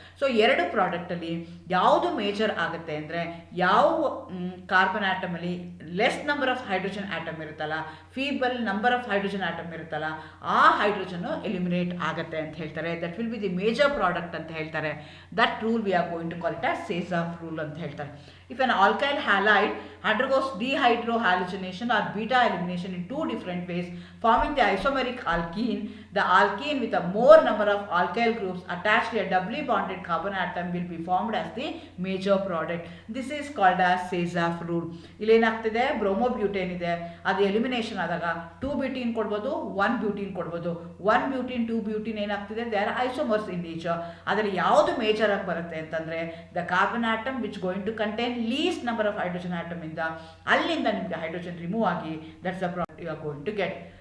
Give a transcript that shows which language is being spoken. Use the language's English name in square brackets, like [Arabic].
[Kannada] So 2 ಪ್ರಾಡಕ್ಟಲ್ಲಿ ಯಾವುದು major ಆಗುತ್ತೆ ಅಂದರೆ ಯಾವ carbon ಆಟಮಲ್ಲಿ [English] less number of hydrogen atom [Kannada] ಇರುತ್ತಲ್ಲ, [English] feeble number of hydrogen atom [Kannada] ಇರುತ್ತಲ್ಲ, ಆ ಹೈಡ್ರೋಜನ್ನು ಎಲಿಮಿನೇಟ್ ಆಗುತ್ತೆ ಅಂತ ಹೇಳ್ತಾರೆ. [English] that will be the major product [Kannada] ಅಂತ ಹೇಳ್ತಾರೆ. [English] That rule we are going to call it as Saytzeff rule ಅಂತ ಹೇಳ್ತಾರೆ. If an alkyl halide undergoes dehydrohalogenation or beta elimination in 2 different ways, forming the isomeric alkene, the alkene with a more number of alkyl groups attached to a doubly bonded carbon atom will be formed as the major product. This is called as Sazaf rule. [Kannada] ಇಲ್ಲೇನಾಗ್ತಿದೆ, ಬ್ರೋಮೋಬ್ಯೂಟೇನ್ ಇದೆ, ಅದು elimination ಆದಾಗ 2 ಬ್ಯೂಟೀನ್ ಕೊಡ್ಬೋದು, 1 ಬ್ಯೂಟೀನ್ ಕೊಡ್ಬೋದು. 1 ಬ್ಯೂಟೀನ್ 2 ಬ್ಯೂಟೀನ್ ಏನಾಗ್ತಿದೆ, [English] They are isomers in nature. [Kannada] ಅದರಲ್ಲಿ ಯಾವುದು major ಆಗಿ ಬರುತ್ತೆ ಅಂತಂದರೆ [English] the carbon atom which going to contain least number of hydrogen atom [Kannada] ಇಂದ, ಅಲ್ಲಿಂದ ನಿಮಗೆ ಹೈಡ್ರೋಜನ್ ರಿಮೂವ್ ಆಗಿ [English] That's the product you are going to get.